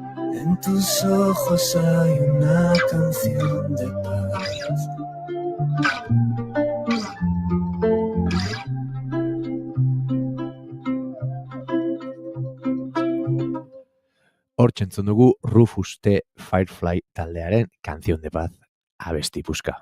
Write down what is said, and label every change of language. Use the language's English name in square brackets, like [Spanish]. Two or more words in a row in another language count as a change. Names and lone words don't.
[Spanish] En tus ojos hay una canción de paz. [Basque] Hortxe entzun dugu Rufus T. Firefly taldearen Canción de Paz abesti puska.